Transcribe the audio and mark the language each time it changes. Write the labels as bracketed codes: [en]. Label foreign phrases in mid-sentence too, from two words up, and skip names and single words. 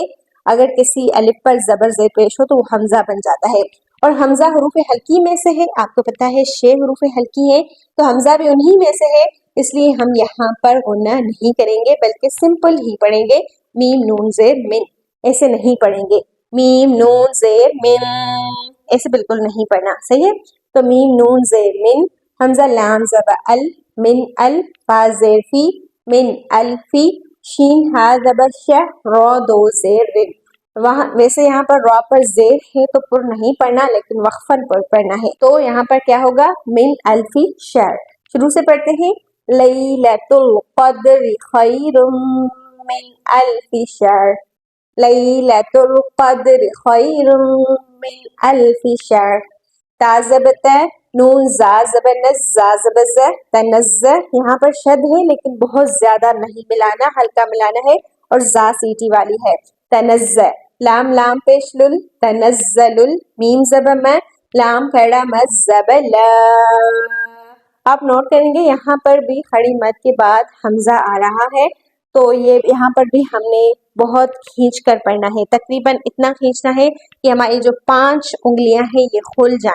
[ur] اگر کسی الف پر زبر زیر پیش ہو تو وہ ہمزہ بن جاتا ہے اور ہمزہ حروف حلقی میں سے ہے، آپکو پتا ہے شے حروف حلقی ہے تو ہمزہ بھی انہی میں سے ہے، اسلیے ہم یہاں پر غنہ نہیں کریں گے بلکہ سمپل ہی پڑھیں گے میم نون زیر من، ایسے نہیں پڑھیں گے میم نون زیر من, ऐसे नहीं पढ़ेंगे मीम नून ज़ेर मिन, ایسے بالکل نہیں پڑھنا، صحیح ہے؟ تو میم نون زیر من، حمزہ لام زبر ال، من ال، فا زیر فی، من الفی، شین ہا زبر ش، رو دو زیر رن۔ وہاں ویسے یہاں پر را پر زیر ہے تو پر نہیں پڑھنا، لیکن وقفاً پر پڑھنا ہے، تو یہاں پر کیا ہوگا؟ [ar] من الفی شہر۔ [ur] شروع سے پڑھتے ہیں، [ar] لیلۃ القدر خیر من الف شہر، لیلۃ القدر خیر من الف شہر۔ [ur] تا زبر ت، نون زا زبر نز، زا زبر ز، تنز، یہاں پر شد ہے لیکن بہت زیادہ نہیں ملانا، ہلکا ملانا ہے، اور زا سیٹی والی ہے، تنز۔ لام لام پیش لل، تنزل، میم زبر میں، لام کھڑا مد زبر لا۔ آپ نوٹ کریں گے یہاں پر بھی کھڑی مد کے بعد حمزہ آ رہا ہے، تو یہ یہاں پر بھی ہم نے بہت کھینچ کر پڑھنا ہے، تقریباً اتنا کھینچنا ہے کہ ہماری جو 5 انگلیاں ہیں یہ کھل جائیں۔